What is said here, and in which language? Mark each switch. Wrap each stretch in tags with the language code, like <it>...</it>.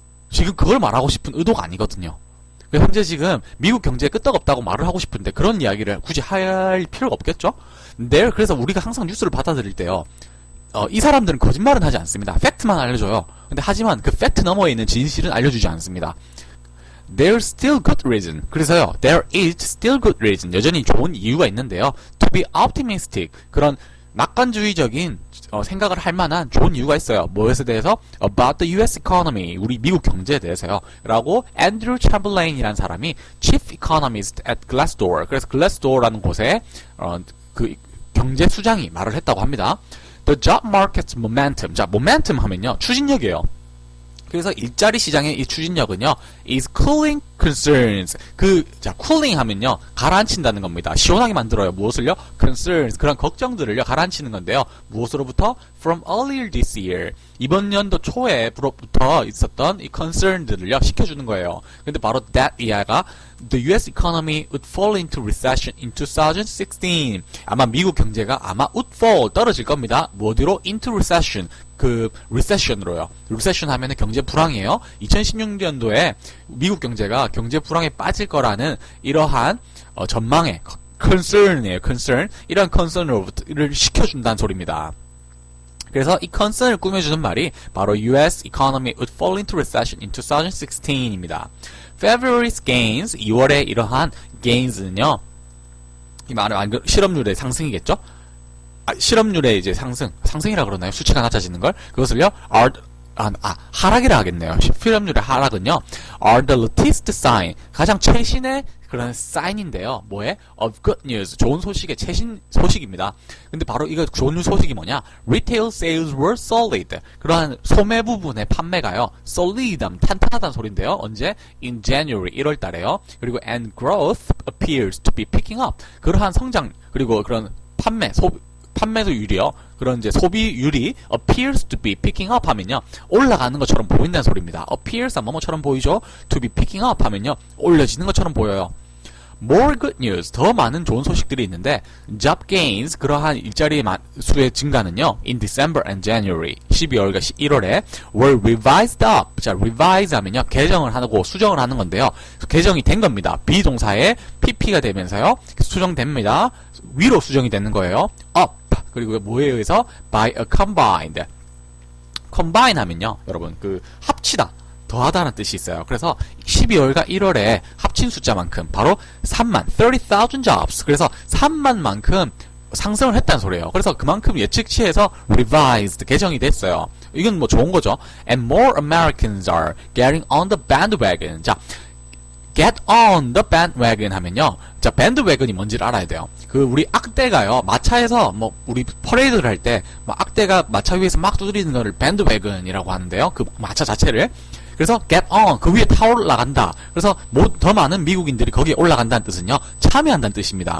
<ko>지금 그걸 말하고 싶은 의도가 아니거든요. 현재 지금 미국 경제에 끄떡없다고 말을 하고 싶은데 그런 이야기를 굳이 할 필요가 없겠죠? 그래서 우리가 항상 뉴스를 받아들일 때요. 이 사람들은 거짓말은 하지 않습니다. 팩트만 알려줘요. 근데 하지만 그 팩트 너머에 있는 진실은 알려주지 않습니다.</ko> <en>There's still good reason.</en> <ko>그래서요,</ko> <en>there is still good reason.</en> <ko>여전히 좋은 이유가 있는데요.</ko> <en>To be optimistic.</en> <ko>그런 낙관주의적인 생각을 할 만한 좋은 이유가 있어요. 무엇에 대해서?</ko> <en>About the US economy.</en> <ko>우리 미국 경제에 대해서요. 라고 앤드류 챔벌레인이라는 사람이 Chief Economist at Glassdoor. 그래서 Glassdoor라는 곳에 그 경제 수장이 말을 했다고 합니다.</ko> <en>The job market's momentum. 자, momentum 하면요.</en> <ko>추진력이에요. 그래서 일자리 시장의 이 추진력은요,</ko> <en>is cooling concerns.</en> <ko>자, cooling 하면요, 가라앉힌다는 겁니다. 시원하게 만들어요. 무엇을요? concerns. 그런 걱정들을요, 가라앉히는 건데요. 무엇으로부터?</ko> <en>From earlier this year.</en> <ko>이번 연도 초에부터 있었던 이 concern들을요, 식혀주는 거예요. 근데 바로</ko> <en>that 이하가 the US economy would fall into recession in 2016.</en> <ko>아마 미국 경제가 아마</ko> <en>would fall,</en> <ko>떨어질 겁니다. 어디로?</ko> <en>into recession.</en> <ko>recession으로요. recession 하면은 경제 불황이에요. 2016년도에 미국 경제가 경제 불황에 빠질 거라는 이러한 전망의 concern이에요.</ko> <en>concern.</en> <ko>이런 concern을 시켜준다는 소리입니다. 그래서 이 concern을 꾸며주는 말이 바로</ko> <en>US economy would fall into recession in 2016입니다. February's gains,</en> <ko>2월에 이러한 gains는요, 이 말은 실업률의 상승이겠죠? 실업률의 이제 상승이라 그러나요? 수치가 낮아지는 걸? 그것을요, 하락이라 하겠네요. 실업률의 하락은요,</ko> <en>are the latest sign,</en> <ko>가장 최신의 그런 사인인데요. 뭐에?</ko> <en>of good news,</en> <ko>좋은 소식의 최신 소식입니다. 근데 바로 이거 좋은 소식이 뭐냐?</ko> <en>Retail sales were solid.</en> <ko>그러한 소매 부분의 판매가요, solid, 탄탄하다는 소리인데요. 언제?</ko> <en>In January,</en> <ko>1월 달에요. 그리고</ko> <en>and growth appears to be picking up.</en> <ko>그러한 성장, 그리고 그런 판매율이요. 그런 이제 소비율이</ko> <en>appears to be picking up</en> <ko>하면요, 올라가는 것처럼 보인다는 소리입니다. appears 뭐뭐처럼 보이죠.</ko> <en>to be picking up</en> <ko>하면요, 올려지는 것처럼 보여요.</ko> <en>More good news,</en> <ko>더 많은 좋은 소식들이 있는데</ko> <en>job gains,</en> <ko>그러한 일자리 수의 증가는요,</ko> <en>in December and January,</en> <ko>12월과 1월에</ko> <en>were revised up.</en> <ko>자, revise 하면요, 개정을 하고 수정을 하는 건데요. 개정이 된 겁니다. 비동사에 pp가 되면서요, 수정됩니다. 위로 수정이 되는 거예요.</ko> <en>up.</en> <ko>그리고 뭐에 의해서?</ko> <en>by a combined.</en> <ko>combine 하면요, 여러분, 합치다, 더하다는 뜻이 있어요. 그래서 12월과 1월에 합친 숫자만큼 바로</ko> <en>30,000 jobs.</en> <ko>그래서 3만만큼 상승을 했다는 소리예요. 그래서 그만큼 예측치에서 revised, 개정이 됐어요. 이건 뭐 좋은 거죠.</ko> <en>And more Americans are getting on the bandwagon.</en> <ko>자,</ko> <en>get on the bandwagon</en> <ko>하면요, 자, bandwagon이 뭔지를 알아야 돼요. 우리 악대가요, 마차에서 우리 퍼레이드를 할 때 악대가 마차 위에서 막 두드리는 거를 bandwagon이라고 하는데요. 그 마차 자체를. 그래서</ko> <en>get on,</en> <ko>그 위에 타 올라간다. 그래서 더 많은 미국인들이 거기에 올라간다는 뜻은요, 참여한다는 뜻입니다.</ko>